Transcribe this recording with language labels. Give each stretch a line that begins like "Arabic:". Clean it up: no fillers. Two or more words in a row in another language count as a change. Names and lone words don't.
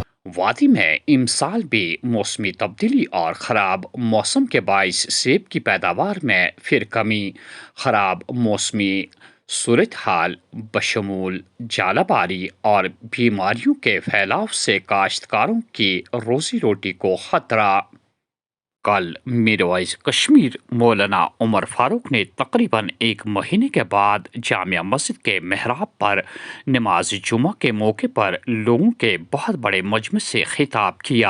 Urdu: وادی میں امسال بھی موسمی تبدیلی اور خراب موسم کے باعث سیب کی پیداوار میں پھر کمی۔ خراب موسمی صورتحال بشمول ژالہ باری اور بیماریوں کے پھیلاؤ سے کاشتکاروں کی روزی روٹی کو خطرہ. کل میرواعظ کشمیر مولانا عمر فاروق نے تقریباً ایک مہینے کے بعد جامع مسجد کے محراب پر نماز جمعہ کے موقع پر لوگوں کے بہت بڑے مجمعے سے خطاب کیا.